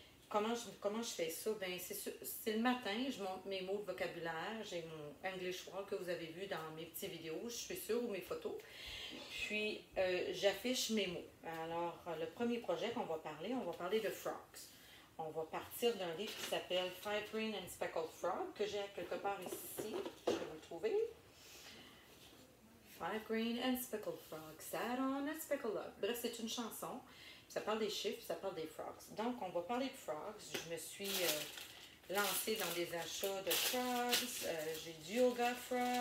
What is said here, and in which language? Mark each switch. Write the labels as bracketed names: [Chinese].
[French] Comment je fais ça? C'est le matin, je monte mes mots de vocabulaire, j'ai mon English Walk que vous avez vu dans mes petites vidéos, je suis sûre, ou mes photos. Puis, j'affiche mes mots. Alors, le premier projet on va parler de frogs. On va partir d'un livre qui s'appelle Five Green and Speckled Frogs, que j'ai quelque part ici, je vais vous le trouver. [English] Five Green and Speckled Frogs sat on a speckled log. [French] Bref, c'est une chanson. Ça parle des chiffres, ça parle des frogs. Donc, on va parler de frogs. Je me suis lancée dans des achats de frogs. J'ai du Yoga Frog.